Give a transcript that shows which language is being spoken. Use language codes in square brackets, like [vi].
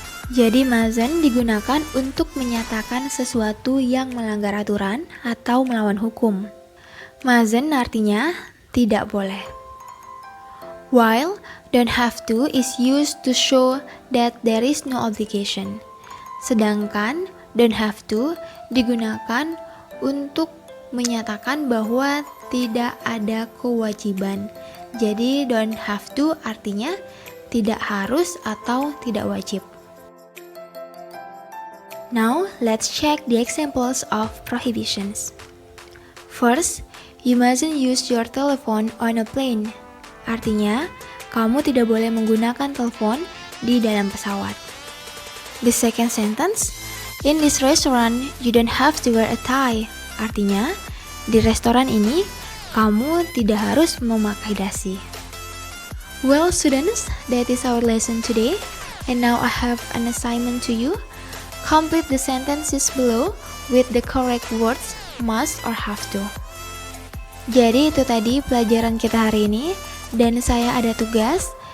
[id] Jadi mustn't digunakan untuk menyatakan sesuatu yang melanggar aturan atau melawan hukum. Mustn't artinya tidak boleh. [en] While don't have to is used to show that there is no obligation. [id] Sedangkan don't have to digunakan untuk menyatakan bahwa tidak ada kewajiban. Jadi don't have to artinya tidak harus atau tidak wajib. [en] Now, let's check the examples of prohibitions. First, you mustn't use your telephone on a plane. [id] Artinya, kamu tidak boleh menggunakan telepon di dalam pesawat. [en] The second sentence, in this restaurant, you don't have to wear a tie. [id] Artinya, di restoran ini, kamu tidak harus memakai dasi. [en] Well, students, that is our lesson today. And now I have an assignment to you. Complete the sentences below with the correct words must or have to. [id] Jadi itu tadi pelajaran kita hari ini, dan saya ada tugas.